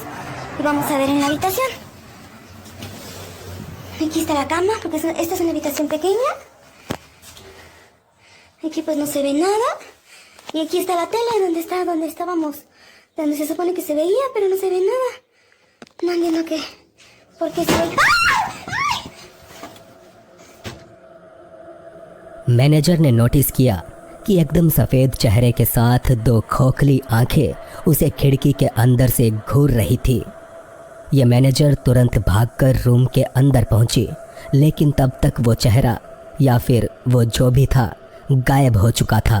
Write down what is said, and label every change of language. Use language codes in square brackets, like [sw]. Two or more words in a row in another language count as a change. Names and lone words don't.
[es] Y vamos a ver en la habitación. Aquí está la cama, porque esta es una habitación pequeña. Aquí pues no se ve nada. Y aquí está la tele donde estábamos. Donde se supone que se veía, pero no se ve nada. No entiendo qué. ¿Por qué se ve? [hi] मैनेजर ने नोटिस किया कि एकदम सफ़ेद चेहरे के साथ दो खोखली आंखें उसे खिड़की के अंदर से घूर रही थी। यह मैनेजर तुरंत भागकर रूम के अंदर पहुंची, लेकिन तब तक वो चेहरा या फिर वो जो भी था गायब हो चुका था।